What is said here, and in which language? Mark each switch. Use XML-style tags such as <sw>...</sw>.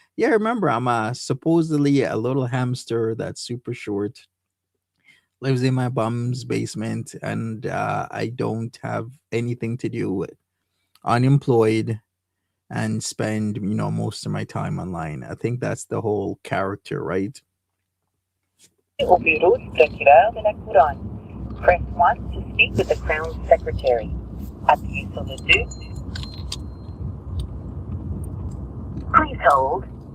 <en>Yeah, remember, I'm supposedly a little hamster that's super short, lives in my bum's basement, and I don't have anything to do, unemployed, and spend most of my time online. I think that's the whole character, right?</en> <fr>Au bureau du procureur de la couronne.</fr> <en>Press 1 to speak with the Crown Secretary.</en> <fr>Appuyez sur le 2.</fr> <en>Please hold.</en>